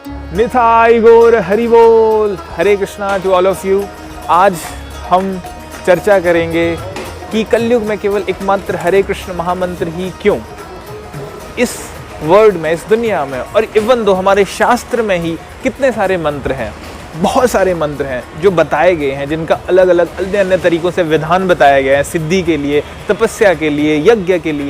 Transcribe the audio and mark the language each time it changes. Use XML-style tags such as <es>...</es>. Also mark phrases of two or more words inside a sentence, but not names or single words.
<hi>निताई गौर हरि बोल। हरे कृष्णा</hi> <en>to all of you.</en> <hi>आज हम चर्चा करेंगे कि कलयुग में केवल एकमात्र हरे कृष्ण महामंत्र ही क्यों। इस वर्ल्ड में, इस दुनिया में और</hi> <en>even though</en> <hi>हमारे शास्त्र में ही कितने सारे मंत्र हैं, बहुत सारे मंत्र हैं जो बताए गए हैं, जिनका अलग अलग अन्य अन्य तरीकों से विधान बताया गया है, सिद्धि के लिए, तपस्या के लिए, यज्ञ के लिए।</hi>